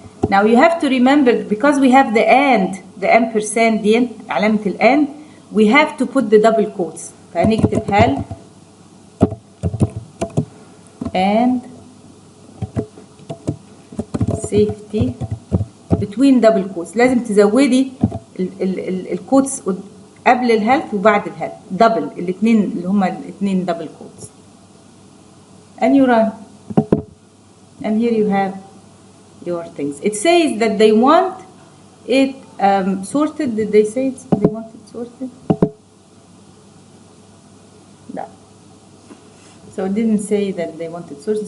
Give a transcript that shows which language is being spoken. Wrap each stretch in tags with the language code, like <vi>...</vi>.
<en>Now you have to remember, because we have the ampersand</en> <ar>دي علامة الآن,</ar> <en>we have to put the double quotes.</en> <ar>فهنكتب</ar> <en>health and safety between double quotes.</en> <ar>لازم تزودي الquotes قبل الهيلث وبعد الهيلث double، الاثنين اللي هما الاثنين double quotes.</ar> <en>And you run. And here you have your things. It says that they want it sorted. Did they say they want it sorted? No. So it didn't say that they want it sorted.</en>